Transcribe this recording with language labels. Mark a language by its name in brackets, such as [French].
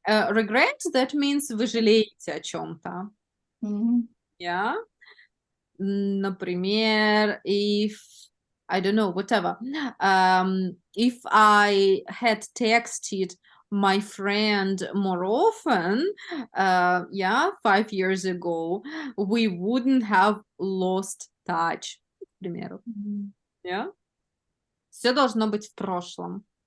[English] regret, that means [Russian] вы жалеете о чем-то. Mhm. [English] Yeah. Например, if I don't know, whatever. If I had texted my friend more often, yeah, 5 years ago, we wouldn't have lost touch, [Russian] к примеру. Mhm. [English] Yeah? [Russian] Все должно быть в прошлом.